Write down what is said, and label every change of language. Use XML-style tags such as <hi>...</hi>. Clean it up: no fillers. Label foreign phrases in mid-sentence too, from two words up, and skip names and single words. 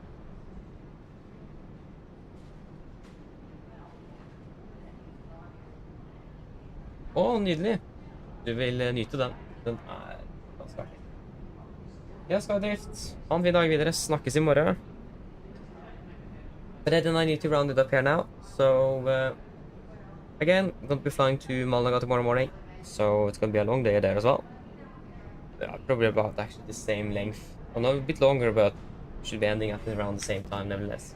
<no>Åh, nydelig! Du vil nyte den. Den ganske artig. Jeg skal ha drift. Ha en fin dag videre. Snakkes i morgen.</no> <en>But then I need to round it up here now. So, again, I'm going to be flying to Malaga tomorrow morning. So it's going to be a long day there as well. Yeah, probably about actually the same length. Well, not a bit longer, but should be ending at around the same time nevertheless.</en>